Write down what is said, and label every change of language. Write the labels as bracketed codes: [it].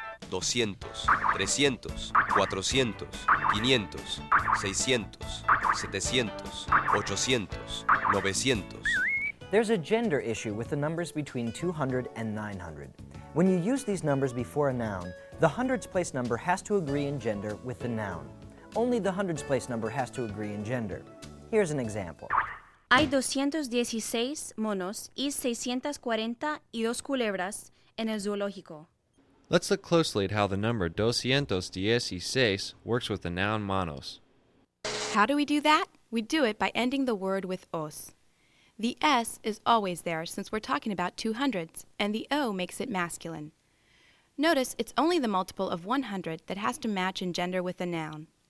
[en] 200, 300, 400, 500, 600, 700, 800, 900. There's a gender issue with the numbers between 200 and 900. When you use these numbers before a noun, the hundreds place number has to agree in gender with the noun. Only the hundreds place number has to agree in gender. Here's an example. [es] Hay 216 monos y 642 culebras en el zoológico. [en] Let's look closely at how the number 216 works with the noun monos. How do we do that? We do it by ending the word with os. The S is always there since we're talking about 200s, and the O makes it masculine. Notice it's only the multiple of 100 that has to match in gender with the noun.